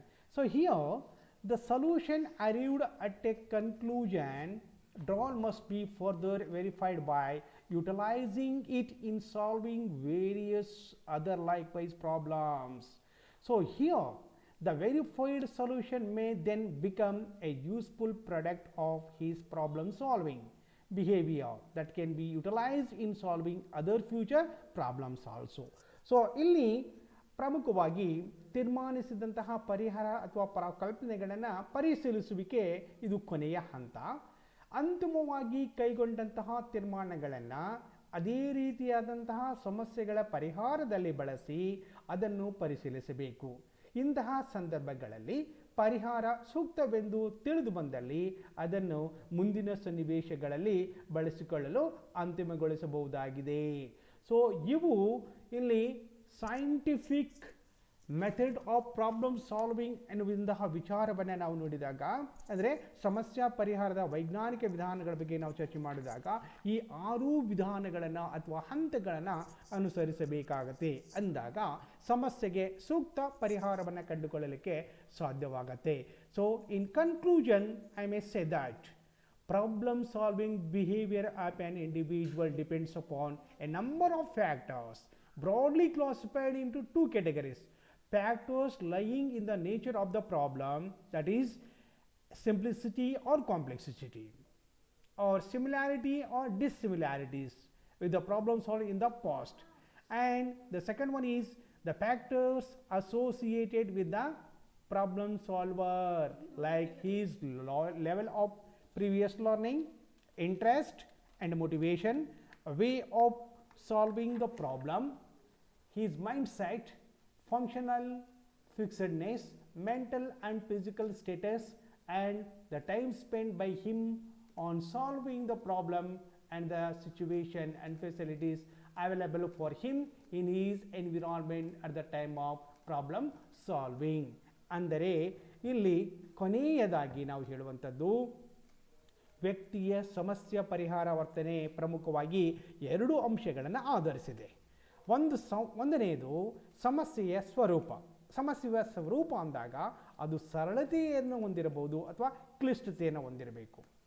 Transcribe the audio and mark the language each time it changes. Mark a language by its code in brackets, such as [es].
[en] So here the solution arrived at a conclusion drawn must be further verified by utilizing it in solving various other likewise problems. So here the verified solution may then become a useful product of his problem solving behavior that can be utilized in solving other future problems also. [kn] So ಇಲ್ಲಿ ಪ್ರಮುಖವಾಗಿ ತೀರ್ಮಾನಿಸಿದಂತಹ ಪರಿಹಾರ ಅಥವಾ ಕಲ್ಪನೆಗಳನ್ನು ಪರಿಶೀಲಿಸುವಿಕೆ ಇದು ಕೊನೆಯ ಹಂತ. ಅಂತಿಮವಾಗಿ ಕೈಗೊಂಡಂತಹ ತೀರ್ಮಾನಗಳನ್ನು ಅದೇ ರೀತಿಯಾದಂತಹ ಸಮಸ್ಯೆಗಳ ಪರಿಹಾರದಲ್ಲಿ ಬಳಸಿ ಅದನ್ನು ಪರಿಶೀಲಿಸಬೇಕು. ಇಂತಹ ಸಂದರ್ಭಗಳಲ್ಲಿ ಪರಿಹಾರ ಸೂಕ್ತವೆಂದು ತಿಳಿದು ಬಂದಲ್ಲಿ ಅದನ್ನು ಮುಂದಿನ ಸನ್ನಿವೇಶಗಳಲ್ಲಿ ಬಳಸಿಕೊಳ್ಳಲು ಅಂತಿಮಗೊಳಿಸಬಹುದಾಗಿದೆ. ಸೊ ಇವು ಇಲ್ಲಿ scientific method of problem solving ಎನ್ನುವಂತಹ ವಿಚಾರವನ್ನು ನಾವು ನೋಡಿದಾಗ, ಅಂದರೆ ಸಮಸ್ಯೆ ಪರಿಹಾರದ ವೈಜ್ಞಾನಿಕ ವಿಧಾನಗಳ ಬಗ್ಗೆ ನಾವು ಚರ್ಚೆ ಮಾಡಿದಾಗ ಈ 6 ವಿಧಾನಗಳನ್ನು ಅಥವಾ ಹಂತಗಳನ್ನು ಅನುಸರಿಸಬೇಕಾಗತ್ತೆ ಅಂದಾಗ ಸಮಸ್ಯೆಗೆ ಸೂಕ್ತ ಪರಿಹಾರವನ್ನು ಕಂಡುಕೊಳ್ಳಲಿಕ್ಕೆ ಸಾಧ್ಯವಾಗುತ್ತೆ. [en] So in conclusion I may say that problem solving behavior of an individual depends upon a number of factors broadly classified into 2 categories: factors lying in the nature of the problem, that is simplicity or complexity, or similarity or dissimilarities with the problem solved in the past, and the second one is the factors associated with the problem solver, like his level of previous learning, interest and motivation, way of solving the problem, his mindset, functional fixedness, mental and physical status, and the time spent by him on solving the problem and the situation and facilities available for him in his environment at the time of problem solving. [kn] ಅಂದರೆ ಇಲ್ಲಿ ಕೊನೆಯದಾಗಿ ನಾವು ಹೇಳುವಂಥದ್ದು ವ್ಯಕ್ತಿಯ ಸಮಸ್ಯೆ ಪರಿಹಾರ ವರ್ತನೆ ಪ್ರಮುಖವಾಗಿ 2 ಅಂಶಗಳನ್ನು ಆಧರಿಸಿದೆ. ಒಂದನೆಯದು ಸಮಸ್ಯೆಯ ಸ್ವರೂಪ. ಸಮಸ್ಯೆಯ ಸ್ವರೂಪ ಅಂದಾಗ ಅದು ಸರಳತೆಯನ್ನು ಹೊಂದಿರಬಹುದು ಅಥವಾ ಕ್ಲಿಷ್ಟತೆಯನ್ನು ಹೊಂದಿರಬೇಕು.